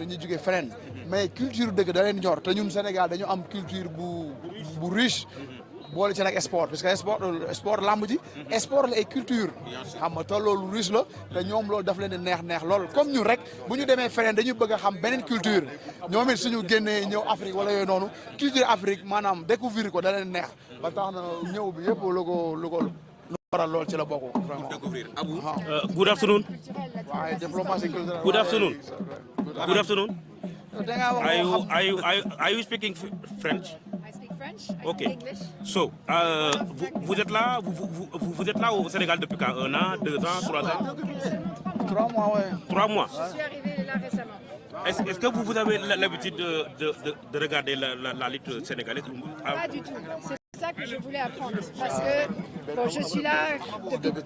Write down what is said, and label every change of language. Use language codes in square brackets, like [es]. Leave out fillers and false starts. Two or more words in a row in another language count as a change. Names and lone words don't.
[wo] ñi jóge feneen mais culture dëgg da leen ñor te ñun Sénégal dañu am culture bu riche boole ci nag sport parce que sport lamb ji sport la ay culture xam nga te loolu riche la te ñoom loolu daf leen di neex lool comme ñun rek bu ñu demee feneen dañu bëgg a xam beneen culture ñoom it suñu génnee ñëw Afrique wala yooyu noonu culture Afrique maanaam découvrir ko da leen neex ba tax na ñëw bi yëpp lu ko waral lool ci la bokk vraiment. [fr] Découvrir Abou. [en] Good afternoon. [wo] waaye [fr] diplomatie culturelle. [en] Good afternoon. Good afternoon. da Are you speaking French? I speak French. I Okay. speak English. So, [fr] vous êtes là, vous êtes là au Sénégal depuis quand? 1 an, 2 ans, 3 ans? 3 mois ouais. 3 mois. Je suis arrivée là récemment. Est-ce que vous avez l'habitude de regarder la lutte sénégalaise? Pas du tout. C'est ça que je voulais apprendre. Parce que bon, je suis là depuis peu